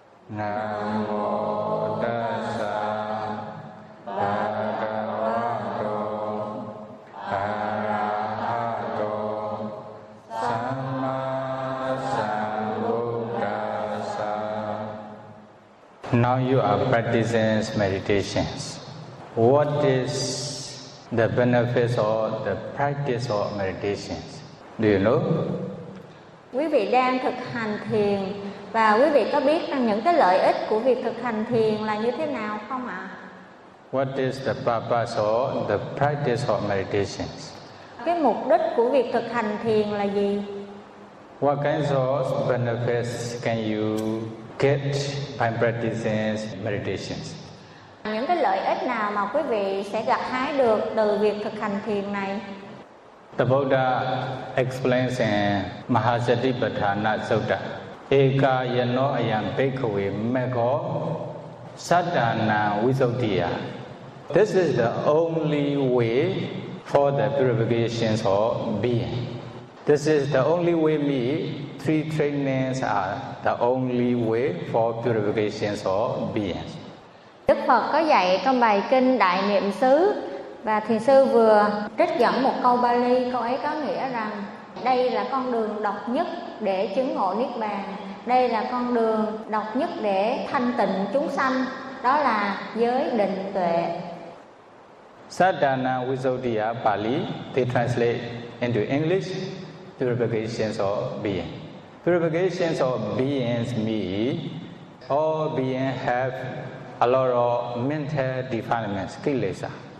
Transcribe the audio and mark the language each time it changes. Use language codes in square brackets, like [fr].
[pi] Namo Tassa Bhagavato Arahato Sammasambuddhassa. [en] Now you are practicing meditations. What is the benefits or the practice of meditations? Do you know? [vi] Quý vị đang thực hành thiền và quý vị có biết rằng những cái lợi ích của việc thực hành thiền là như thế nào không ạ? [en] What is the purpose or the practice of meditation? [vi] Cái mục đích của việc thực hành thiền là gì? [en] What kinds of benefits can you get by practicing meditation? [vi] Những cái lợi ích nào mà quý vị sẽ gặt hái được từ việc thực hành thiền này? [en] The Buddha explains in Mahasatipatthana Sutta, [pi] Eka yano ayam bhikkhave megho saddhana visuddhiya. [en] This is the only way for the purification of being. This is the only way me. Three trainings are the only way for purification of being. [vi] Đức Phật có dạy trong bài kinh Đại Niệm Xứ, và thiền sư vừa trích dẫn một câu Pali, câu ấy có nghĩa rằng đây là con đường độc nhất để chứng ngộ Niết Bàn, đây là con đường độc nhất để thanh tịnh chúng sanh, đó là giới định tuệ. [en] Sadhana Visuddhiya Pali, they translate into English, purifications of being. Purifications of beings mean all beings have a lot of mental defilements, kilesa.